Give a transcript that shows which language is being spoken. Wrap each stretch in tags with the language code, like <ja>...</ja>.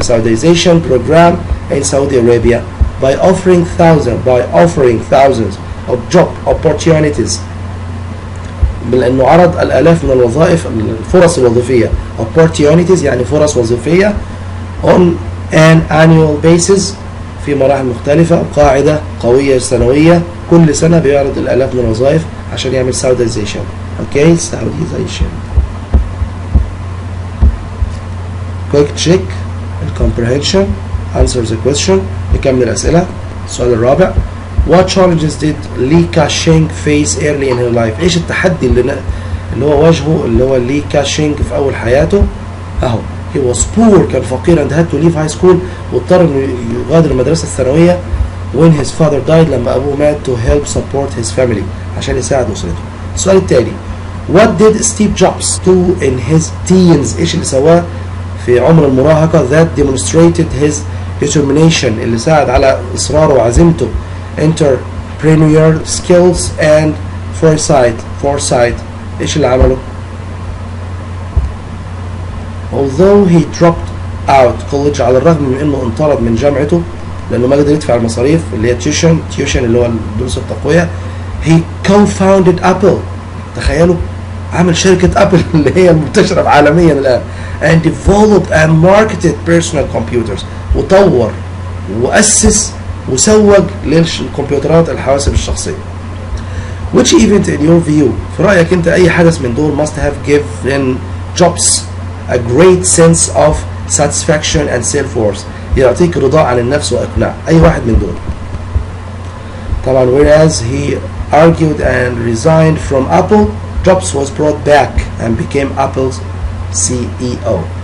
<en>Saudization program in Saudi Arabia by offering thousands of job opportunities،</en> <ar>لأنه عرض الآلاف من الوظائف، الفرص الوظيفية. opportunities يعني فرص وظيفية</ar> <en>on an annual basis</en> <ar>في مراحل مختلفة، قاعدة قوية سنوية، كل سنة بيعرض الآلاف من الوظائف عشان يعمل Saudization.</ar> <en>Saudization. quick check الcomprehension. answer the question.</en> <ar>نكمل الأسئلة. السؤال الرابع.</ar> <en>What challenges did Li Ka-shing face early in her life؟</en> <ar>ايش التحدي اللي هو واجهه اللي هو لي كاشينج في أول حياته؟</ar> <en>أهو he was poor،</en> <ar>كان فقير</ar> <en>and had to leave high school،</en> <ar>واضطر إنه يغادر المدرسة الثانوية</ar> <en>when his father died،</en> <ar>لما أبوه مات</ar> <en>to help support his family،</en> <ar>عشان يساعد أسرته. السؤال التالي.</ar> <en>What did Steve Jobs do in his teens؟</en> <ar>ايش اللي سواه في عمر المراهقة</ar> <en>that demonstrated his determination،</en> <ar>اللي ساعد على إصراره وعزيمته،</ar> <en>entrepreneurial skills and foresight.</en> <ar>ايش اللي عمله؟</ar> <en>although he dropped out college،</en> <ar>على الرغم من انه انطرد من جامعته لانه ما قدر يدفع المصاريف اللي هي tuition اللي هو الدروس التقوية.</ar> <en>he co-founded Apple،</en> <ar>تخيلوا عمل شركة أبل اللي هي المنتشرة عالميا الآن،</ar> <en>and developed and marketed personal computers،</en> <ar>وطور وأسس وسوق للكمبيوترات الحواسب الشخصية.</ar> <en>which event in your view،</en> <ar>في رأيك أنت أي حدث من دول</ar> <en>must have given Jobs a great sense of satisfaction and self-worth،</en> <ar>يعطيك رضاء عن النفس وإقناع، أي واحد من دول. طبعا</ar> <en>whereas he argued and resigned from Apple، Jobs was brought back and became Apple's CEO.</en>